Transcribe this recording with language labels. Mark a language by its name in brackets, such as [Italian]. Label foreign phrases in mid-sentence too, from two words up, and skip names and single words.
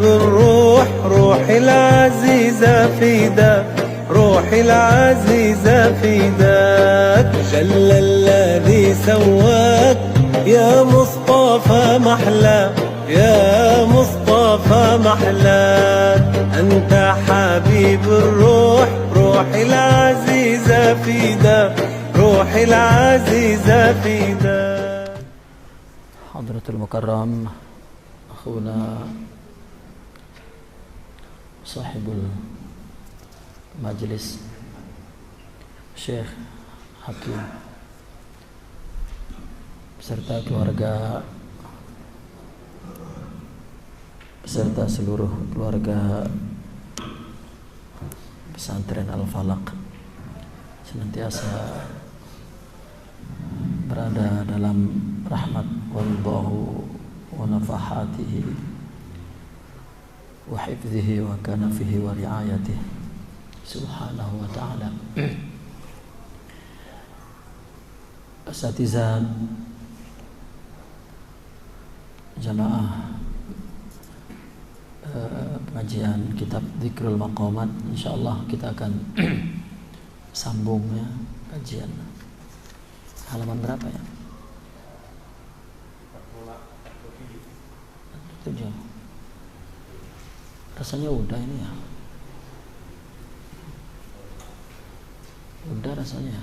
[Arabic] الروح روحي العزيزة فداك روحي العزيزة فداك جل الذي سواك يا مصطفى محلى يا مصطفى محلى أنت حبيب الروح روحي العزيزة فداك روحي العزيزة فداك. حضرة المكرم أخونا صاحب المجلس Syekh Hakim [Indonesian] beserta keluarga beserta seluruh keluarga pesantren Al-Falaq senantiasa berada dalam rahmat [Arabic] والله ونفحاته وحفظه وكنفه ورعايته سبحانه وتعالى. [Indonesian] Asatizah jamaah pengajian kitab Dzikrul Maqamat, insyaallah kita akan sambung ya kajian. Halaman berapa ya? 7. Rasanya udah ini ya. Udah rasanya.